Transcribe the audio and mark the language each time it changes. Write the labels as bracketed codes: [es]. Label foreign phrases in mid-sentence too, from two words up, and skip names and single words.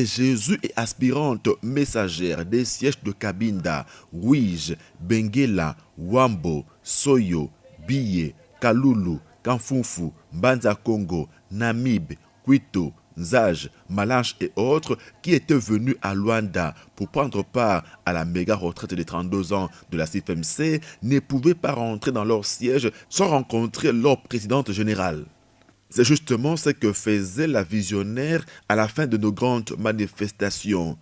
[fr] Jésus et aspirantes messagères des sièges de Cabinda, Ouige, Benguela, Wambo, Soyo, Biye, Kalulu, Kanfunfu, Mbanza Congo, Namib, Quito, Nzaj, Malanche et autres qui étaient venus à Luanda pour prendre part à la méga retraite des 32 ans de la CFMC ne pouvaient pas rentrer dans leur siège sans rencontrer leur présidente générale. C'est justement ce que faisait la visionnaire à la fin de nos grandes manifestations.